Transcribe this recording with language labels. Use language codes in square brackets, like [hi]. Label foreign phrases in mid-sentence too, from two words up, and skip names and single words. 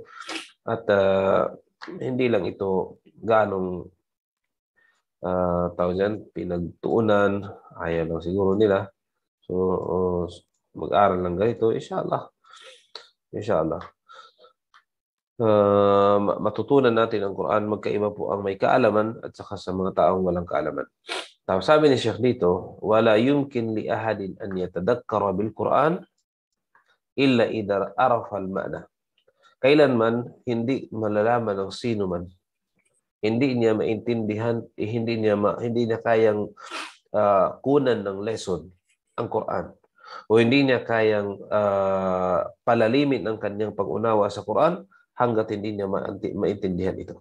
[tl] At hindi lang ito ganong tawag dyan, pinagtuunan, ayaw lang siguro nila. So mag-aaral lang ganito, inshallah. Inshallah. Matutunan natin ang Quran, magkaiba po ang may kaalaman at saka sa mga taong walang kaalaman. Tapos sabi ni Sheikh dito, [ar] ولا يمكن لأحد أن يتذكر بالقرآن إلا إذا عرف المعنى. [tl] Kailanman hindi malalaman ng sino man, hindi niya maintindihan, hindi niya kayang kunan ng lesson ang Quran, o hindi niya kayang palalimin ang kanyang pag-unawa sa Quran hangga't hindi niya maintindihan ito.